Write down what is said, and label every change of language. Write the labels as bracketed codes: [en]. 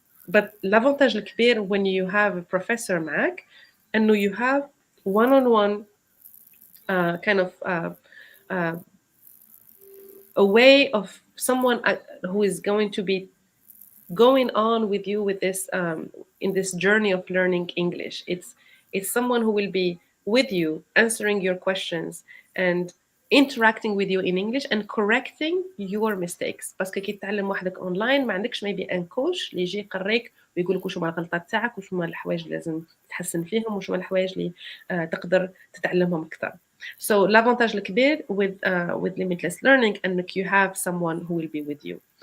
[en] But [fr] l'avantage [ar] الكبير [en] when you have a professor [ar] معك إنه [en] you have one-on-one kind of a way of someone who is going to be going on with you with this in this journey of learning English. It's someone who will be with you, answering your questions and interacting with you in English and correcting your mistakes. [ar] باسكو كي تتعلم وحدك اونلاين ما عندكش [en] maybe [ar] ان كوش اللي يجي يقريك ويقول لك وشو هما الغلطات تاعك وشو هما الحوايج اللي لازم تحسن فيهم وشو هما الحوايج اللي تقدر تتعلمهم اكثر. [en] So [fr] l'avantage [ar] الكبير [en] with limitless learning [ar] انك [en] you have someone who will be with you.